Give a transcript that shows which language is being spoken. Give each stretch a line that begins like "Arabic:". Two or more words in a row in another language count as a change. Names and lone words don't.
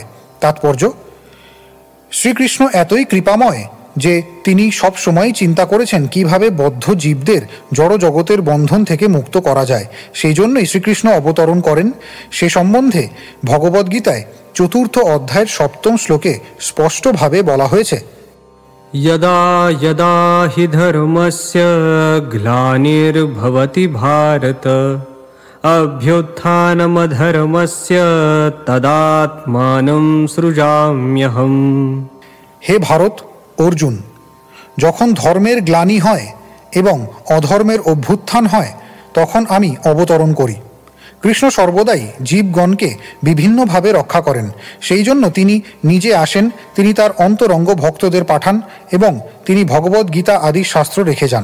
Bangla: তাৎপর্য: শ্রীকৃষ্ণ এতই কৃপাময় যে তিনি সব সময় চিন্তা করেছেন কিভাবে বদ্ধ জীবদের জড় জগতের বন্ধন থেকে মুক্ত করা যায়। সেই জন্যই শ্রীকৃষ্ণ অবতরণ করেন। সে সম্বন্ধে ভগবদ্গীতায় 4th অধ্যায়ের 7ম শ্লোকে স্পষ্টভাবে বলা হয়েছে,
Sanskrit: यदा यदा हि धर्मस्य ग्लानिर्भवति भारत अभ्युत्थानमधर्मस्य तदात्मानं सृजाम्यहम्।
Bangla: হে ভারত, অর্জুন, যখন ধর্মের গ্লানি হয় এবং অধর্মের অভ্যুত্থান হয়, তখন আমি অবতরণ করি। কৃষ্ণ সর্বদাই জীবগণকে বিভিন্নভাবে রক্ষা করেন। সেই জন্য তিনি নিজে আসেন, তিনি তার অন্তরঙ্গ ভক্তদের পাঠান এবং তিনি ভগবদ্গীতা আদি শাস্ত্র রেখে যান।